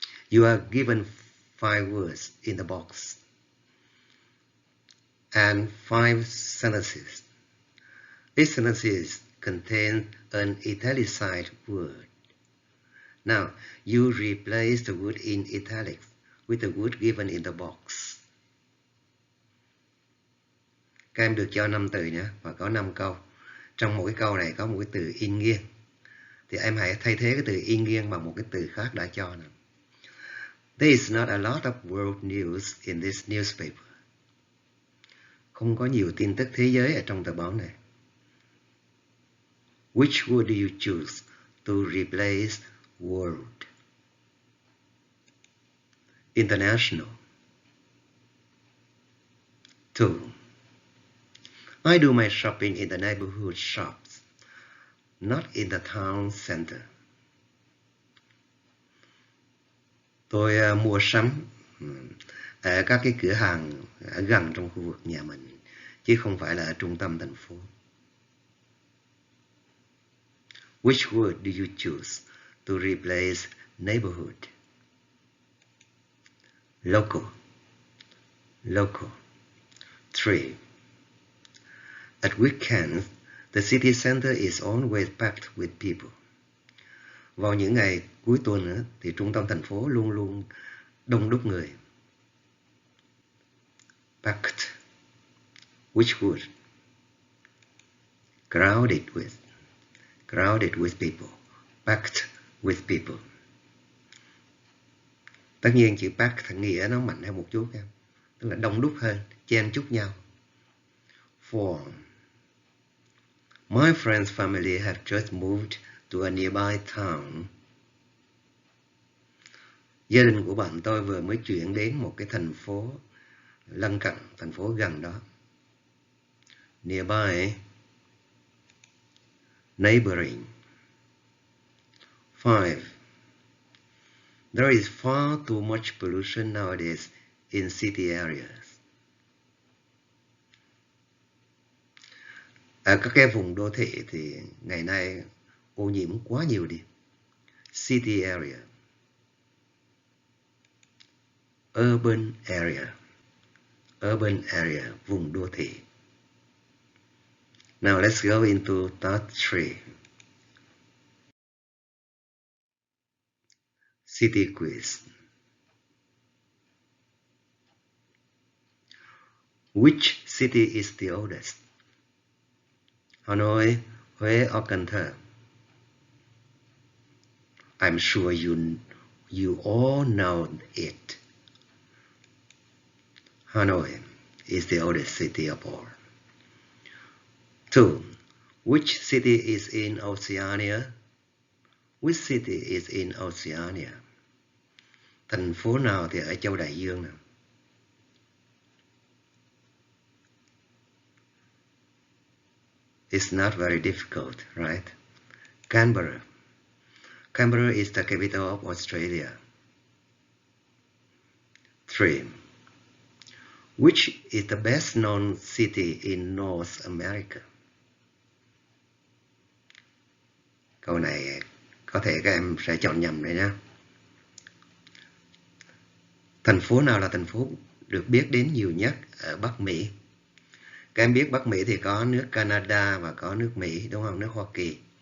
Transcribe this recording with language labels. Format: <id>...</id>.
<en>You are given 5 words in the box and 5 sentences. Each sentence contains an italicized word. Now, you replace the word in italics with the word given in the box.</en> <vi>Các em được cho 5 từ nhé, và có 5 câu. Trong mỗi câu này có một cái từ in nghiêng. Thì em hãy thay thế cái từ in nghiêng bằng một cái từ khác đã cho nào.</vi> <en>There is not a lot of world news in this newspaper.</en> <vi>Không có nhiều tin tức thế giới ở trong tờ báo này.</vi> <en>Which word do you choose to replace world? International. 2. I do my shopping in the neighborhood shops, not in the town center.</en> <vi>Tôi mua sắm ở các cái cửa hàng ở gần trong khu vực nhà mình, chứ không phải là ở trung tâm thành phố.</vi> <en>Which word do you choose to replace neighborhood? Local. Local. 3. At weekends, the city center is always packed with people. Vào những ngày cuối tuần thì trung tâm thành phố luôn luôn đông đúc người. Packed. Which word? Crowded with. Crowded with people. Packed with people.</en> <vi>Tất nhiên chữ packed nghĩa nó mạnh hơn một chút em. Tức là đông đúc hơn, chen chúc nhau.</vi> <en>4. My friend's family have just moved to a nearby town.</en> <vi>Gia đình của bạn tôi vừa mới chuyển đến một cái thành phố lân cận, thành phố gần đó.</vi> <en>Nearby. Neighboring. 5. There is far too much pollution nowadays in city areas.</en> <vi>Ở các cái vùng đô thị thì ngày nay ô nhiễm quá nhiều đi.</vi> <en>City area. Urban area. Urban area,</en> <vi>vùng đô thị.</vi> <en>Now let's go into task 3. City quiz. Which city is the oldest? Hà Nội, Huế or Cần Thơ? I'm sure you all know it. Hanoi is the oldest city of all. 2. Which city is in Oceania? Which city is in Oceania?</en> <vi>Thành phố nào thì ở châu Đại Dương nào?</vi> <en>It's not very difficult, right? Canberra. Canberra is the capital of Australia. 3. Which is the best known city in North America?</en> <vi>Câu này có thể các em sẽ chọn nhầm đấy nhé. Thành phố nào là thành phố được biết đến nhiều nhất ở Bắc Mỹ? Các em biết Bắc Mỹ thì có nước Canada và có nước Mỹ, đúng không? Nước Hoa Kỳ.</vi>